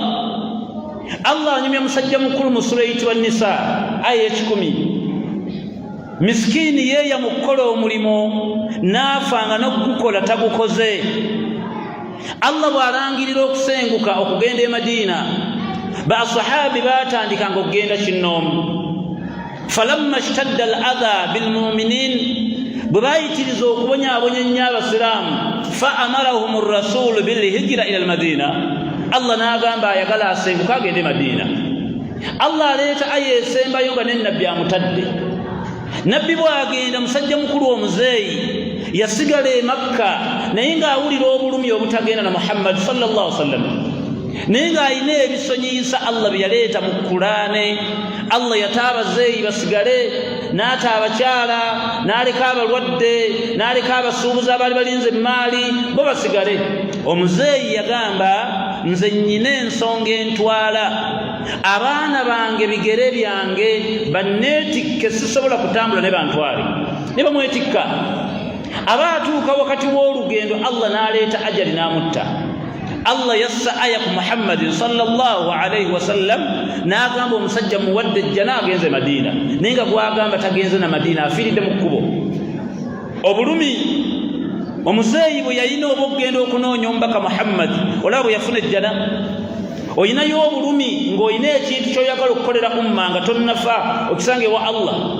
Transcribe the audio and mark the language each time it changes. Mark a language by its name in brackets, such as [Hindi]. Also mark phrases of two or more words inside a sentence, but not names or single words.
[Ganda] Allah anyumya musajja mukulu mu sura eyitibwa Nisa aya 10, miskiini yeeya mu kukola omulimo n'afa nga n'ogukola tagukoze. Allah bw'alangirira okusenguka okugenda e Madiina, baasahaabi baatandikanga okugenda kinnoomu. [Arabic] فلما اشتد الأذى بالمؤمنين, [Ganda] bwe baayitiriza okubonyaabonya ennyo abasiraamu, [Arabic] فأمرهم الرسول بالهجرة إلى المدينة, [Ganda] Allah n'agamba ayagala asenguka agende Madiina. Allah aleeta aya esembayo nga n'ennabbi amutadde. Nabbi bw'agenda, musajja mukulu omuzeeyi yasigala e Makka naye ng'awulira obulumi obutagenda na Muhammad [Arabic] صلى الله عليه وسلم. [Ganda] nenga ayina ebisonyiyisa Allah bye yaleeta mu Qur'ani. Allah yataaba zeeyi basigale, n'ata abakyala, n'aleka abalwadde, n'aleka abasuubuzi abaali balinze emaali bo basigale. Omuzeeyi yagamba nze nnyina ensonga entwala abaana bange bigere byange banneetikke, sisobola kutambula ne bantwale. Ne bamwetikka, aba atuuka wakati w'olugendo Allah n'aleeta ajali n'amutta. Allah yassa aya ku Muhammadin [Arabic] صلى الله عليه وسلم [Ganda] n'agamba omusajja muwadde jjana agenze Madina, naye nga gwagamba tagenze na Madina, afiiridde mu kkubo. Obulumi omuzeeyi bwe yalina oba okugenda okunoonya omubaka Muhammad, olaba bwe yafuna ejjana. Oyinayo obulumi ng'olina ekintu ky'oyagala okukolera umma nga tonnafa, okisange wa Allah.